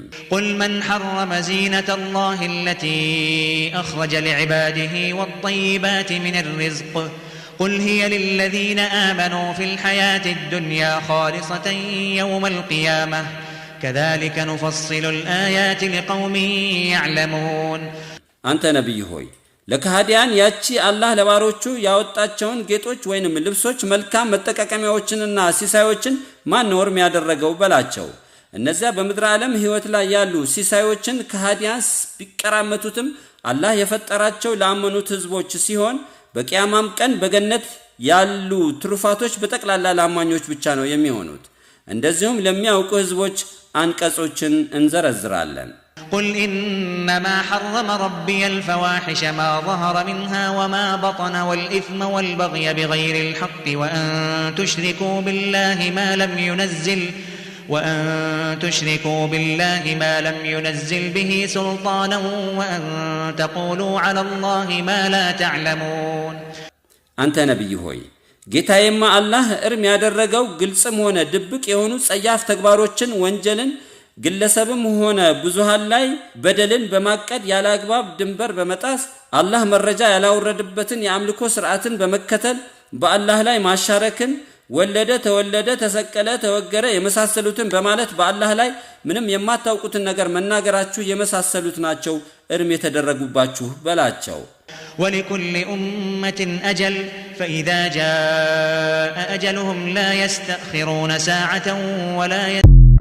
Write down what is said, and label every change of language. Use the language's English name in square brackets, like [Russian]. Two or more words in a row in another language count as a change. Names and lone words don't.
[Arabic] قل من حرم زينة الله التي أخرج لعباده والطيبات من الرزق قل هي للذين آمنوا في الحياة الدنيا خالصة يوم القيامة كذلك نفصل الآيات لقوم يعلمون أنت نبي هوي [Amharic] ለከሃዲያን ያቺ አላህ ለባሮቹ ያወጣቸውን ጌጦች ወይንም ልብሶች መልካም መጠቃቀሚያዎችንና ሲሳዮችን ማን ነው እርም ያደረገው በላቸው እነዚያ በምድር ዓለም ህይወት ላይ ያሉ ሲሳዮችን ከሃዲያን ቢቀራመቱትም አላህ የፈጠራቸው ለአመኑት ህዝቦች ሲሆን በቂያማም ቀን በገነት ያሉ ትሩፋቶች በጠቅላላ ለአማኞች ብቻ ነው የሚሆኑት እንደዚሁም ለሚያውቁ ህዝቦች አንቀጾችን እንዘረዝራለን [Arabic] قل إنما حرم ربي الفواحش ما ظهر منها وما بطن والإثم والبغي بغير الحق وأن تشركوا بالله ما لم ينزل به سلطانا وأن تقولوا على الله ما لا تعلمون أنت نبي هوي [Amharic] ጌታዬማ አላህ እርም ያደረገው ግልጽም ሆነ ድብቅ የሆኑ ጸያፍ ተግባሮችን ወንጀልን ግለሰብም ሆነ ብዙሃን ላይ በደልን በማቀድ ያላግባብ ድንበር በመጣስ አላህ መረጃ ያላወረደበትን የአምልኮ ሥርዓትን በመከተል በአላህ ላይ ማሻረክን ወለደ ተወለደ ተሰቀለ ተወገረ የመሳሰሉትን በማለት በአላህ ላይ ምንም የማታውቁትን ነገር መናገራችሁ የመሳሰሉት ናቸው እርም የተደረጉባችሁ በላቸው [Arabic] ولكل أمة أجل فإذا جاء أجلهم لا يستأخرون ساعة ولا